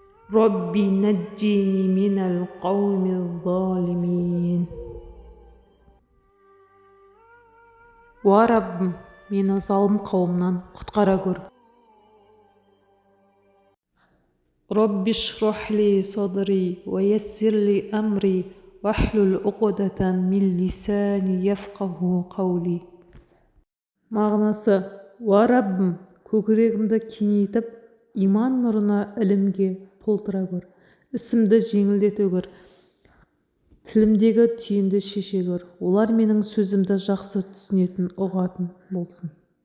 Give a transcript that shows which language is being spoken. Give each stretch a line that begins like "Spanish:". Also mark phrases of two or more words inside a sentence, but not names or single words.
Arabic: ربي نجني من القوم الظالمين.
Kazakh: Уа Раббым, мені залым қауымнан құтқара көр.
Arabic: رب اشرح لي صدري ويسر لي أمري واحلل عقدة من لساني يفقهوا قولي.
Kazakh: Мағынасы: уа Раббым, көкірегімді кеңейтіп, иман нұрына ілімге толтыра көр. Ісімді жеңілдете көр. Тілімдегі түйінді шеше көр. Олар менің сөзімді жақсы түсінетін, ұғатын болсын.